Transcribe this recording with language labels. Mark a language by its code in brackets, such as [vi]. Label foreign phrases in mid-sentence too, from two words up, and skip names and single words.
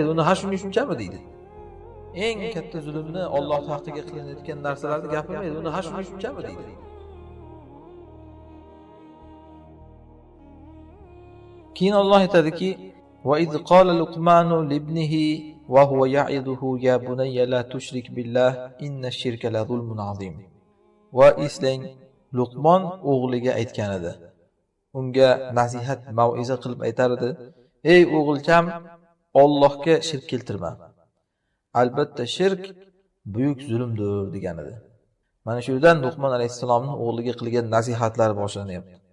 [uz] Uni ha shunchami deydi. Eng katta zulmni Alloh haqqiga qilinayotgan narsalarni gapirmaydi. Uni ha shunchami deydi. Keyin Alloh aytadiki: [ar] "وإذ قال لقمان لابنه وهو يعظه يا بني لا تشرك بالله إن الشرك لظلم عظيم." [uz] Va eslang, Luqmon o'g'liga aytgan edi. Unga nasihat, mau'iza qilib aytar edi: "Ey o'g'ilcham, Allohga shirk keltirma. Albatta shirk buyuk zulmdir" degan edi. Mana shu yerdan Luqmon alayhisalomning o'g'liga qilgan nasihatlari boshlanyapti.